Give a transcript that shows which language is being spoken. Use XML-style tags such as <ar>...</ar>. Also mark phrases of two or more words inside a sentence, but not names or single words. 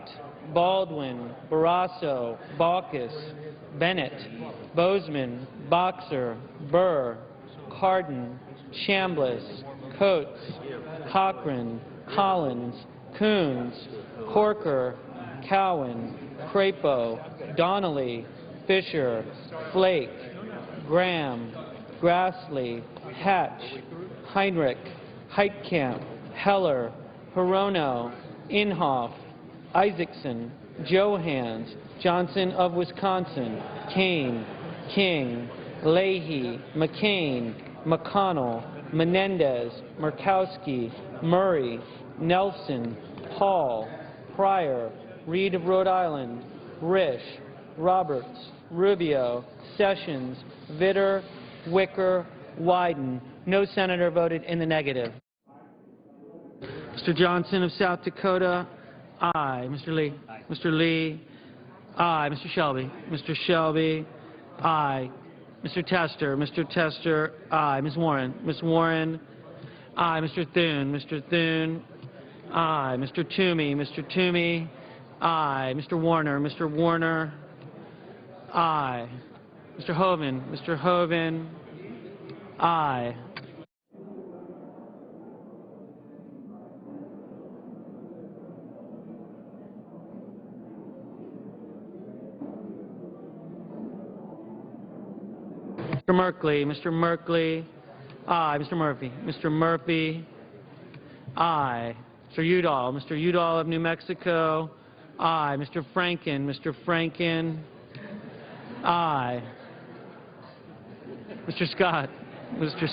<en>Baldwin, Barrasso, Baucus, Bennett, Bozeman, Boxer, Burr, Cardin, Chambliss, Coates, Cochran, Collins, Coons, Corker, Cowan, Crapo, Donnelly, Fisher, Flake, Graham, Grassley, Hatch, Heinrich, Heitkamp, Heller, Hirono, Inhofe, Isaacson, Johans, Johnson of Wisconsin, Kane, King, Leahy, McCain, McConnell, Menendez, Murkowski, Murray, Nelson, Hall, Pryor, Reed of Rhode Island, Risch, Roberts, Rubio, Sessions, Vitter, Wicker, Wyden. No senator voted in the negative. Mr. Johnson of South Dakota, aye. Mr. Lee. Aye. Mr. Lee, aye. Mr. Shelby. Mr. Shelby, aye. Mr. Tester. Mr. Tester, aye. Ms. Warren. Ms. Warren, aye. Mr. Thune. Mr. Thune, aye. Mr. Toomey. Mr. Toomey, aye. Mr. Warner. Mr. Warner, aye. Mr. Hoven. Mr. Hoven, aye. Mr. Merkley. Mr. Merkley, aye. Mr. Murphy. Mr. Murphy, aye. Mr. Udall. Mr. Udall of New Mexico, aye. Mr. Franken. Mr. Franken, aye. Mr. Scott. Mr.</en>